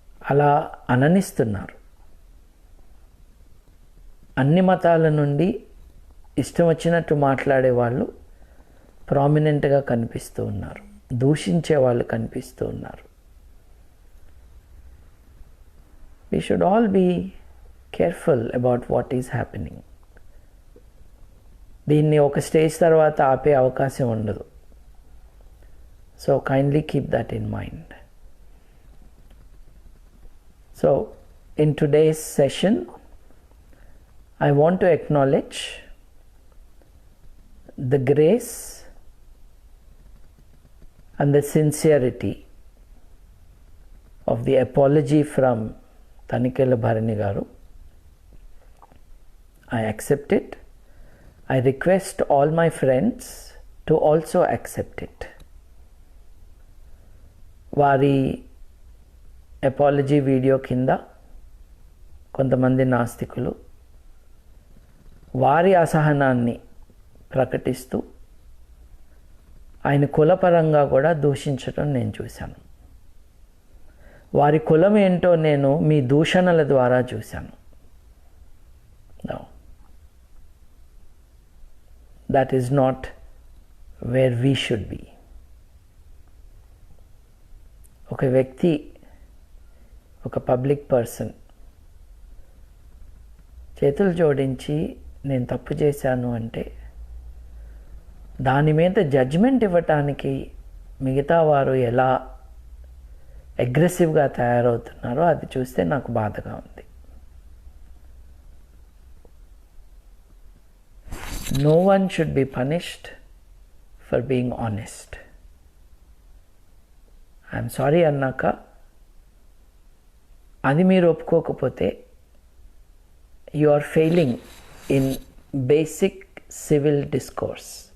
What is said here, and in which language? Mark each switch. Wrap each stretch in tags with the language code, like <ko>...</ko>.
<te>అలా అననిస్తున్నారు. అన్ని మతాల నుండి ఇష్టం వచ్చినట్టు మాట్లాడే వాళ్ళు ప్రామినెంట్గా కనిపిస్తూ ఉన్నారు, దూషించే వాళ్ళు కనిపిస్తూ ఉన్నారు.</te> <en>We should all be careful about what is happening.</en> <te>దీన్ని ఒక స్టేజ్ తర్వాత ఆపే అవకాశం ఉండదు.</te> <en>So kindly keep that in mind. So in today's session, I want to acknowledge the grace and the sincerity of the apology from Tanikela Bharani garu. I accept it. I request all my friends to also accept it.</en> <te>వారి apology video కింద కొంతమంది నాస్తికులు వారి అసహనాన్ని ప్రకటిస్తూ ఆయన కులపరంగా కూడా దూషించడం నేను చూశాను. వారి కులం ఏంటో నేను మీ దూషణల ద్వారా చూశాను.</te> <en>No. That is not where we should be.</en> <te>ఒక వ్యక్తి, ఒక పబ్లిక్ పర్సన్ చేతులు జోడించి నేను తప్పు చేశాను అంటే దాని మీద జడ్జ్మెంట్ ఇవ్వటానికి మిగతా వారు ఎలా అగ్రెసివ్గా తయారవుతున్నారో అది చూస్తే నాకు బాధగా ఉంది.</te> <en>No one should be punished for being honest. I'm sorry</en> <te>అన్నాక అది మీరు ఒప్పుకోకపోతే</te> <en>You are failing in basic civil discourse.</en>